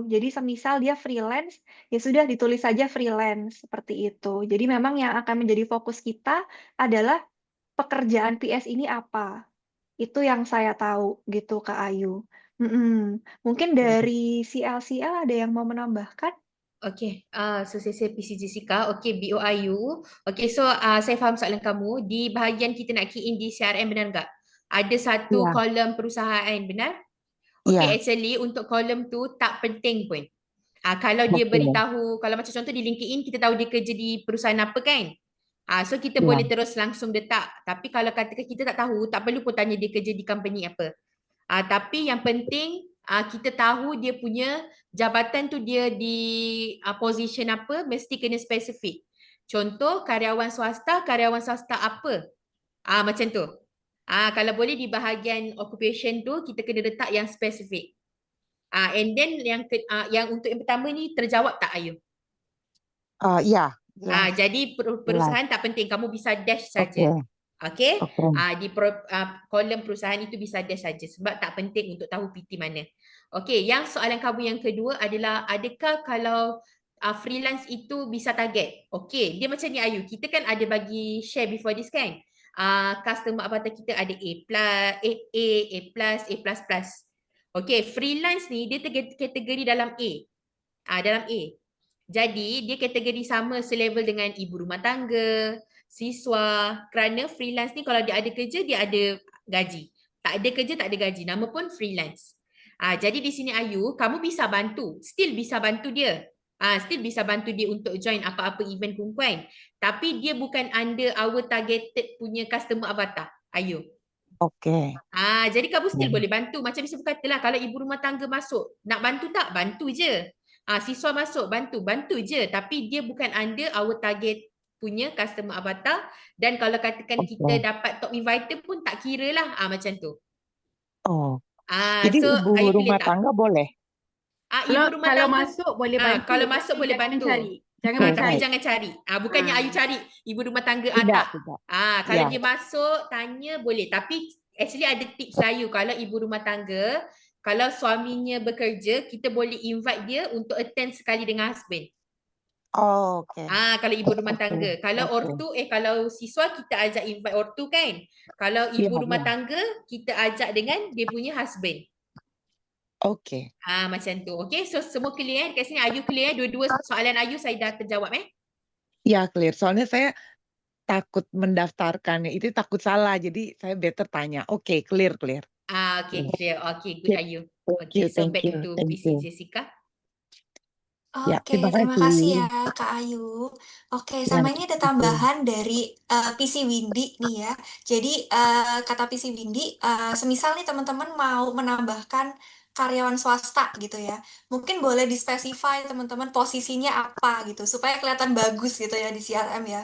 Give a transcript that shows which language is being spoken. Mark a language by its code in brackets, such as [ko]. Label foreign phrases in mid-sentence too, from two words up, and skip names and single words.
[id] Jadi semisal dia freelance, ya sudah ditulis saja freelance seperti itu. Jadi memang yang akan menjadi fokus kita adalah pekerjaan PS ini apa. Itu yang saya tahu gitu, Kak Ayu. Mungkin dari CL ada yang mau menambahkan? [en] Okay, so [ms] saya PC Jessica. Okay, BOIU. [en] Okay, so [ms] saya faham soalan kamu. Di bahagian kita nak [en] key in [ms] di CRM, benar tak? Ada satu [id] Iya, [ms] kolom perusahaan, benar? Okay, [id] iya, [ms] actually untuk kolom tu tak penting pun. Kalau dia [id] oke. [ms] beritahu, kalau macam contoh di LinkedIn, kita tahu dia kerja di perusahaan apa kan? So kita boleh [id] Iya, [ms] terus langsung letak. Tapi kalau katakan kita tak tahu, tak perlu pun tanya dia kerja di company apa. Tapi yang penting kita tahu dia punya jabatan tu dia di position apa, mesti kena spesifik. Contoh karyawan swasta apa? Macam tu. Kalau boleh di bahagian occupation tu kita kena letak yang spesifik. [en] And then [ms] yang untuk yang pertama ni terjawab tak Ayu? [id] iya, jelas, [ms] Jadi [id] jelas. [ms] perusahaan tak penting, kamu bisa dash [id] Oke, [ms] saja. Okay? [id] oke. [ms] Di kolom perusahaan itu bisa dash saja sebab tak penting untuk tahu PT mana. Okay, yang soalan kamu yang kedua adalah adakah kalau freelance itu bisa target? Okay, dia macam ni Ayu. Kita kan ada bagi share [en] before this [ms] kan? [en] Customer avatar [ms] kita ada A+, A plus. Okay, freelance ni dia kategori dalam A. Dalam A. Jadi dia kategori sama selevel dengan ibu rumah tangga, siswa, kerana freelance ni kalau dia ada kerja dia ada gaji. Tak ada kerja tak ada gaji. Nama pun freelance. Jadi di sini Ayu, kamu bisa bantu. Still bisa bantu dia. Still bisa bantu dia untuk join apa-apa event kumpulan. Tapi dia bukan [en] under our targeted [ms] punya [en] customer avatar. [ms] Ayu. [id] Oke. [ms] Jadi kamu still Hmm. boleh bantu. Macam disebut katalah kalau ibu rumah tangga masuk, nak bantu tak? Bantu je. Siswa masuk, bantu je. Tapi dia bukan [en] under our target [ms] punya [en] customer avatar, [ms] dan kalau katakan kita dapat [en] top inviter [ms] pun tak kira lah, macam tu. [id] Oh, jadi [ms] So [id] ibu [ms] Ayu pilih [id] rumah [ms] tak? [id] tangga boleh? [ms] Ibu rumah Kalau tangga, masuk boleh bantu, kalau masuk tapi boleh jangan bantu. cari. Jangan Okay, macam Tapi right. jangan cari. Bukannya Ayu cari ibu rumah tangga [id] Tidak, [ms] tak. [id] tidak. [ms] Kalau [id] Ya. [ms] dia masuk tanya boleh. Tapi actually ada tips Ayu, kalau ibu rumah tangga, kalau suaminya bekerja, kita boleh invite dia untuk attend sekali dengan husband. [en] Oh, okay. [ms] Kalau ibu rumah Okay, tangga. Kalau okay. ortu, kalau siswa kita ajak invite ortu kan. Kalau ibu [id] Ya, [ms] rumah [id] ya. [ms] tangga, kita ajak dengan dia punya husband. Okay. Macam tu. [en] Okay, so [ms] semua clear kat sini. Ayu clear? Dua-dua soalan Ayu saya dah terjawab [id] Ya, clear. Soalnya saya takut mendaftarkannya, itu takut salah. Jadi saya better tanya. [en] Okay, clear. [ms] Okay, [id] Ya. [en] clear. Okay, good Yep. [ms] Ayu. [en] Thank Okay, you, so thank back you, to thank PC you. Jessica. [id] Ya, Oke, terima terima kasih ya kasih. Kak Ayu. Oke, Ya, sama ini ada gitu. tambahan dari PC Windy nih ya. Jadi kata PC Windy, semisal nih teman-teman mau menambahkan karyawan swasta gitu ya, mungkin boleh dispesify teman-teman posisinya apa gitu, supaya kelihatan bagus gitu ya di CRM ya.